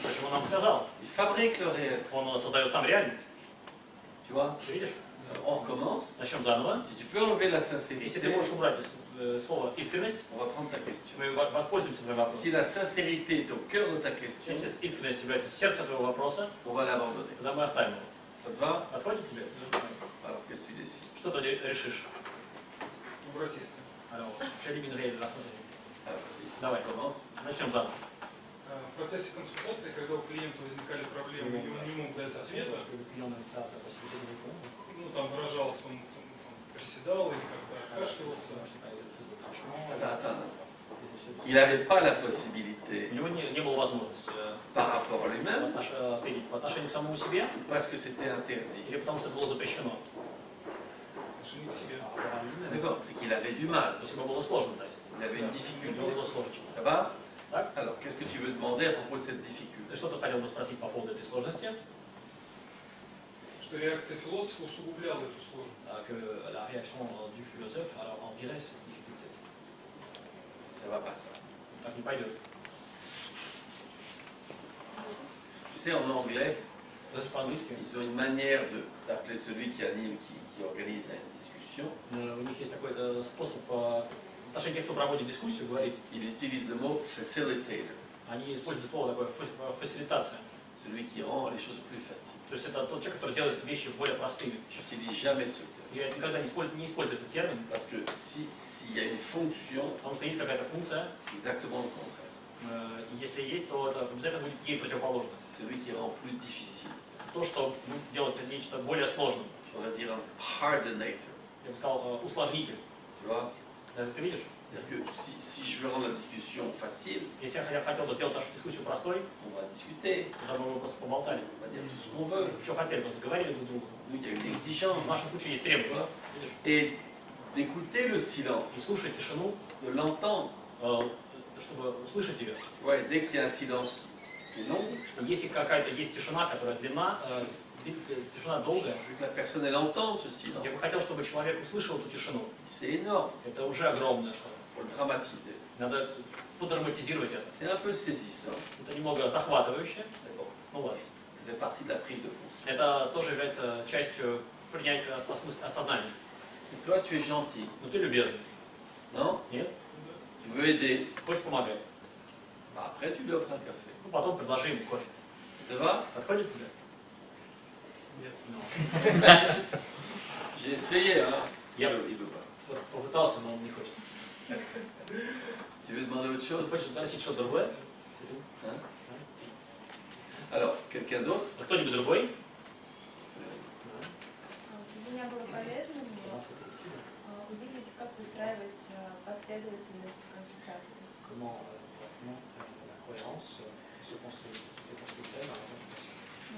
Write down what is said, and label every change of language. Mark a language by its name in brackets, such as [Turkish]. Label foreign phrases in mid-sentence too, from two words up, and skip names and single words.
[Russian] Почему он нам сказал? [French] Il fabrique le réel. [Russian] Он создает сам реальность. [French] Tu vois? [Russian] Ты видишь? [French] On recommence. [Russian] Начнем заново. [French] Si tu peux enlever la [Russian] Если [French] sincérité, [Russian] ты можешь убрать слово искренность, [French] on va prendre ta question. [Russian] мы воспользуемся твоим вопросом. [French] Si la sincérité est au cœur de ta question, [Russian] Если искренность является сердцем твоего вопроса, [French] on va l'abandonner. [Russian] тогда мы оставим его. [French] Ça te va? [Russian] Подходит тебе? [French] Alors, qu'est-ce que tu décides? [Russian] Что ты решишь? убрать искренность. [French] Alors, j'éliminerai la sincérité. Alors, vas-y, [Russian] Давай. [French] on commence. [Russian] Начнем заново. В процессе консультации, когда у клиента возникали проблемы, и он не мог дать ответа, ну там выражался, он там, приседал или как-то кашлялся. [French] Attends un instant. Il n'avait pas la possibilité, [Russian] У него не было возможности [French] par rapport à lui-même, [Russian] ответить по отношению к самому себе, [French] parce que c'était interdit. [Russian] или потому что это было запрещено. Отношение к себе. [French] D'accord, c'est qu'il avait du mal. [Russian] То есть ему было сложно, то есть. [French] Il avait une [Russian] Ему [French] difficulté. [Russian] было сложно. [French] Ça va? [Russian] Так? [French] Alors, qu'est-ce que tu veux demander à propos de cette difficulté? [Russian] Ты что-то хотел бы спросить по поводу этой сложности? Что реакция философа усугубляла эту сложность. [French] Que la réaction du philosophe alors empirait cette difficulté. Ça va pas, ça. [Russian] Так не пойдет. [French] Tu sais, en anglais, [Russian] Даже по-английски [French] ils ont une manière d'appeler celui qui anime, qui organise une discussion. [Russian] у них есть такой способ в отношении тех, кто проводит дискуссию, говорит, [French] Ils utilisent le mot facilitator. [Russian] Они используют слово такое фасилитация. [French] Celui qui rend les choses plus faciles. [Russian] То есть это тот человек, который делает вещи более простыми. [French] Je n'utilise jamais ce terme. [Russian] Я никогда не использую этот термин, [French] Parce que s'il y a une fonction, [Russian] потому что есть какая-то функция, [French] c'est exactement le contraire. [Russian] и если есть, то это обязательно будет ей противоположно. [French] C'est celui qui rend plus difficile. [Russian] То, что будет делать нечто более сложным. [French] On va dire un hardenator. [Russian] Я бы сказал, усложнитель. [French] Tu vois? [Russian] Ты видишь? [French] C'est-à-dire que si je veux rendre la discussion facile, [Russian] Если я хотел бы сделать нашу дискуссию простой, [French] on va discuter, [Russian] тогда мы бы просто поболтали. [French] on va dire tout ce qu'on veut. [Russian] Что хотели, просто говорили друг другу. [French] Nous, il y a une exigence. [Russian] В нашем случае есть требования. Видишь? [French] Et d'écouter le [Russian] И [French] silence, [Russian] слушать тишину, [French] de l'entendre. [Russian] чтобы услышать ее. [French] Ouais, dès qu'il y a un silence qui est long, [Russian] Если какая-то есть тишина, которая длина, тишина долгая, [French] je veux que la personne elle entende ce silence. [Russian] я бы хотел, чтобы человек услышал эту тишину. [French] C'est énorme [Russian] Это уже огромное что-то. [French] pour le dramatiser. [Russian] Надо подраматизировать это. [French] C'est un peu saisissant. [Russian] Это немного захватывающе. [French] Mais bon, [Russian] Ну ладно. [French] ça fait partie de la prise de conscience. [Russian] Это тоже является частью принятия осознания. [French] Et toi, tu es gentil, [Russian] Но ты любезный. [French] non? [Russian] Нет? [French] Tu veux aider. [Russian] Хочешь помогать? [French] Bah, après, tu lui offres un café. [Russian] Ну, потом предложи ему кофе. [French] Ça va? [Russian] Подходит тебе? Нет. [French] J'ai essayé, hein? [Russian] Я [French] Il veut pas. [Russian] попытался, но он не хочет. [French] Tu veux demander autre chose? [Russian] Хочешь спросить что-то другое? [French] Hein? Alors, quelqu'un d'autre? [Russian] А кто-нибудь другой? Для меня было полезно увидеть, как выстраивать последовательность консультации. [French] Comment maintenant la cohérence se construit dans la consultation.